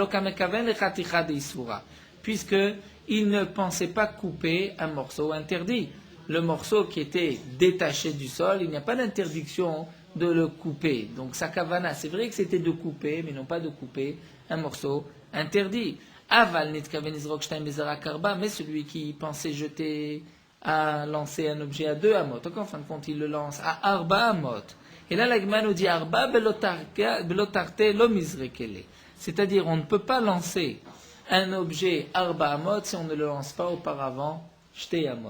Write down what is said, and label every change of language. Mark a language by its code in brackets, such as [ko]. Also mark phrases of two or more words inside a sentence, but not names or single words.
[fr] Puisque il ne pensait pas couper un morceau interdit. Le morceau qui était détaché du sol, il n'y a pas d'interdiction de le couper. Donc sa kavana, c'est vrai que c'était de couper, mais non pas de couper un morceau interdit. [he] אבל נתכוון לזרוק שתיים וזרק ארבע, [fr] mais celui qui pensait jeter à lancer un objet à 2 amot. Donc en fin de compte, il le lance à [he] arba amot. [fr] Et là, la Gemara nous dit [arc] arba belotarte lo mizrekele. [fr] C'est-à-dire, on ne peut pas lancer un objet [he] arba amot [fr] si on ne le lance pas auparavant [he] shte amot.